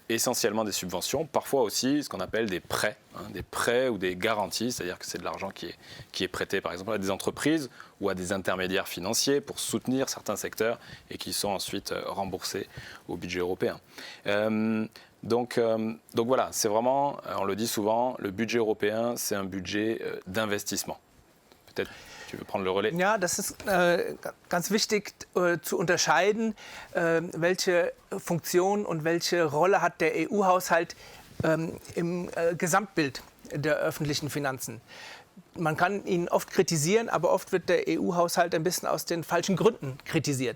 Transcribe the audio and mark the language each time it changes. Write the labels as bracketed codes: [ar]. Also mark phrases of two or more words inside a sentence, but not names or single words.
[fr] Essentiellement des subventions, parfois aussi ce qu'on appelle des prêts ou des garanties, c'est-à-dire que c'est de l'argent qui est prêté par exemple à des entreprises ou à des intermédiaires financiers pour soutenir certains secteurs et qui sont ensuite remboursés au budget européen. Donc voilà, c'est vraiment, on le dit souvent, le budget européen, c'est un budget d'investissement. Peut-être tu veux prendre le relais. [de] Ja, das ist ganz wichtig zu unterscheiden, welche Funktion und welche Rolle hat der EU-Haushalt im Gesamtbild der öffentlichen Finanzen. Man kann ihn oft kritisieren, aber oft wird der EU-Haushalt ein bisschen aus den falschen Gründen kritisiert.